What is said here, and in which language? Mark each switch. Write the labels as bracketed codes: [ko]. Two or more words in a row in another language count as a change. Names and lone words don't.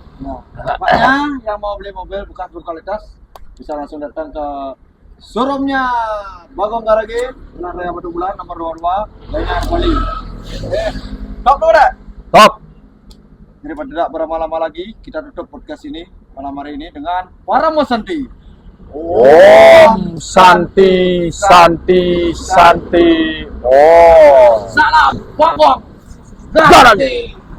[id] Nah, pokoknya yang mau beli mobil bekas berkualitas bisa langsung datang ke showroomnya Bagong Garage, Jalan Raya Batu Bulan nomor 22, Lainar Bali. Top tuh dah. Top. Daripada tidak berlama-lama lagi, kita tutup podcast ini malam hari ini dengan Paramo Santi. Om Santi Santi Santi. Oh. Salam Bagong Garage.